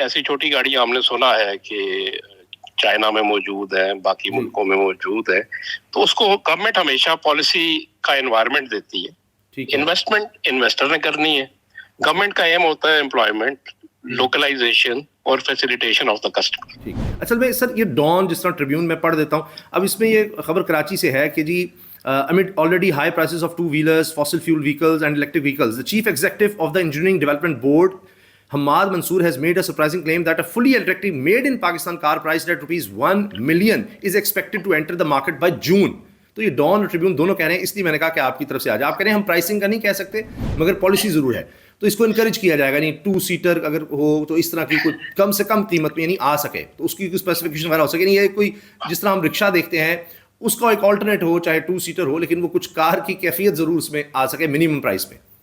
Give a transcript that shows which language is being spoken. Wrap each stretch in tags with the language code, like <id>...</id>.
<ur>ایسی چھوٹی گاڑیاں ہم نے سنا ہے کہ چائنا میں موجود ہے، باقی ملکوں میں موجود ہے. تو اس کو گورنمنٹ ہمیشہ پالیسی کا انوائرمنٹ دیتی ہے. انویسٹمنٹ انویسٹر نے کرنی ہے. گورنمنٹ کا ایم ہوتا ہے امپلائمنٹ، لوکلائزیشن اور فیسیلیٹیشن آف دا کسٹمر. اصل میں سر یہ ڈان جس طرح ٹریبیون میں پڑھ دیتا ہوں. اب اس میں یہ خبر کراچی سے ہے کہ جی</ur> <en>amid already high prices of two-wheelers, fossil fuel vehicles and electric vehicles, the chief executive of the Engineering Development Board, Hamad Mansoor, has made a surprising claim that a fully electric made in Pakistan car priced at rupees 1 million is expected to enter the market by June.</en> <ur>تو یہ Dawn اور tribune دونوں کہہ رہے ہیں، اس لیے میں نے کہا کہ آپ کی طرف سے آج آپ کہہ رہے ہیں ہم پرائسنگ کا نہیں کہہ سکتے مگر پالیسی ضرور ہے. تو اس کو انکریج کیا جائے گا، یعنی 2 سیٹر اگر ہو تو اس طرح کی کوئی کم سے کم قیمت میں یعنی آ سکے تو اس کی کوئی اسپیسیفکیشن وغیرہ ہو سکے. یعنی یہ کوئی جس طرح ہم رکشا دیکھتے ہیں اس کا ایک آلٹرنیٹ ہو، چاہے 2 سیٹر ہو، لیکن وہ کچھ کار کی کیفیت ضرور اس میں آ سکے منیمم پرائس پہ.</ur>